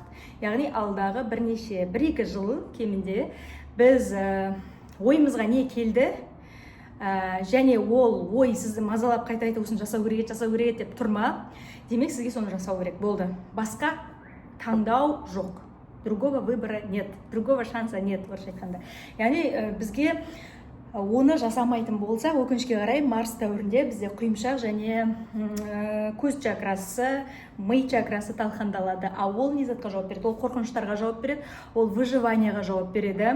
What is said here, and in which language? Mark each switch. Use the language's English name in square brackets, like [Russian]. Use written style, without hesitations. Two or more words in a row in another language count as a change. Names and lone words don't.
[Kazakh] Яғни алдағы бірнеше 1-2 жыл кемінде біз ойымызға не келді, және ол ой сізді мазалап қайта осыны жасау керек деп тұрма. Демек сізге соны жасау керек болды. Басқа таңдау жоқ. [Russian] Другого выбора нет, другого шанса нет, [Kazakh] орысша айтқанда. Яғни бізге оны жасамайтын болса, өкінішке қарай Марс дәуірінде бізде құйымшақ және көз чакрасы, ми чакрасы талқандалады. Ол не затқа жауап береді? Ол қорқыныштарға жауап береді, ол выживанияға жауап береді.